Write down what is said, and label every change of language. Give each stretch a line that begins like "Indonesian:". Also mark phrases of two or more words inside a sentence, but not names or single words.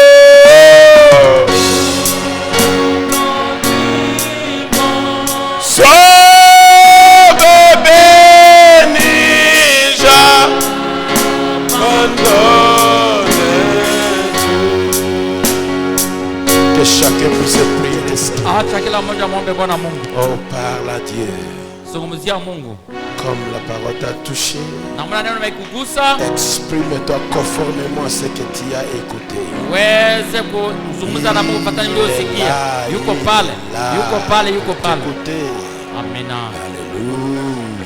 French: Sauve, bénis, j'abandonne tout. Que chacun puisse prier le Seigneur.
Swahili: Acha kila mmoja muombe Bwana Mungu.
French: Oh, parle à Dieu.
Swahili: Zungumzia Mungu.
French: Comme la parole t'a touché,
Swahili: Namna neno limekugusa,
French: exprime-toi conformément à ce que tu as écouté.
Swahili: uweze kuzungumza na Mungu kufuatana niliyosikia. Yuko pale. Yuko pale, yuko pale.
French: Écoutez.
Swahili: Amina.
French: Alléluia.